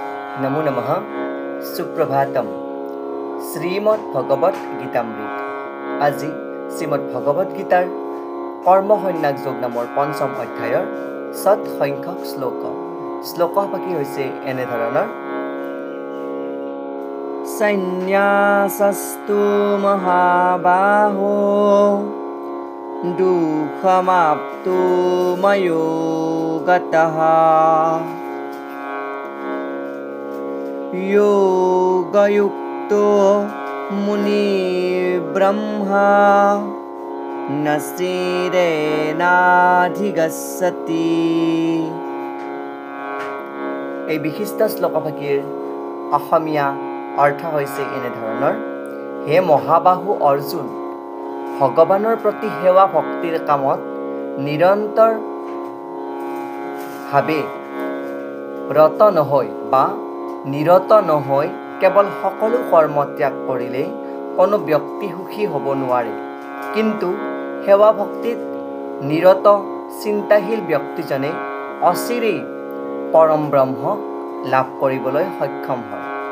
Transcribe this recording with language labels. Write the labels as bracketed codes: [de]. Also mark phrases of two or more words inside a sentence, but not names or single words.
[sa] नमो नमः सुप्रभातम श्रीमद् भगवत गीतामृत [as] আজি শ্ৰীমদ্ ভগৱত গীতাৰ কৰ্মসন্ন্যাস যোগ নামৰ পঞ্চম অধ্যায়ৰ ৭ সংখ্যক শ্লোকপাকি হৈছে এনে ধৰণৰ [sa] সন্ন্যাসস্তু মহাবাহো দুঃখমাপ্তু ময়োগতঃ योगयुक्तो मुनि ब्रह्मा नचिरेणाधिगच्छति। [as] এই বিশিষ্ট শ্লোকভাগীৰ অসমীয়া অৰ্থ হৈছে এনে ধৰণৰ হে মহাবাহু অৰ্জুন, ভগৱানৰ প্ৰতি সেৱা ভক্তিৰ কামত নিৰন্তৰভাৱে ৰত নহয় বা নিৰত নহয় কেৱল সকলো কৰ্ম ত্যাগ কৰিলে কোনো ব্যক্তি সুখী হ'ব নোৱাৰে, কিন্তু সেৱা ভক্তিত নিৰত চিন্তাশীল ব্যক্তিজনে অচিৰেই পৰম ব্ৰহ্ম লাভ কৰিবলৈ সক্ষম হয়।